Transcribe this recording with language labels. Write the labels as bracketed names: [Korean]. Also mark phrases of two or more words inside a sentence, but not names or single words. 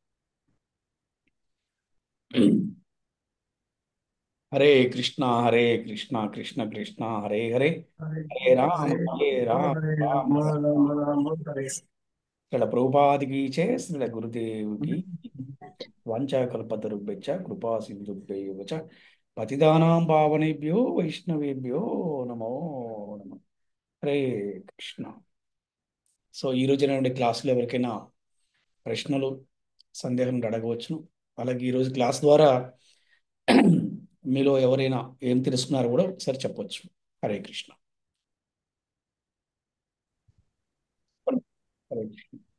[Sanskrit] హరే కృష్ణ కృష్ణ కృష్ణ హరే హరే, హరే రామ రామ రామ. [Telugu] ఇక్కడ ప్రభుపాదికి చే శ్రీల గురుదేవుకి [Sanskrit] వాంఛాకల్పతరుభ్యశ్చ కృపా సింధుభ్యైవ చ పతితానాం పావనేభ్యో వైష్ణవేభ్యో నమో నమః. హరే కృష్ణ. [Telugu] సో ఈ రోజు నుండి క్లాసులో ఎవరికైనా ప్రశ్నలు, సందేహం అడగవచ్చును. అలాగే ఈరోజు క్లాస్ ద్వారా మీలో ఎవరైనా ఏం తెలుసుకున్నారో కూడా ఒకసారి చెప్పొచ్చు. హరే కృష్ణ. హరే కృష్ణ.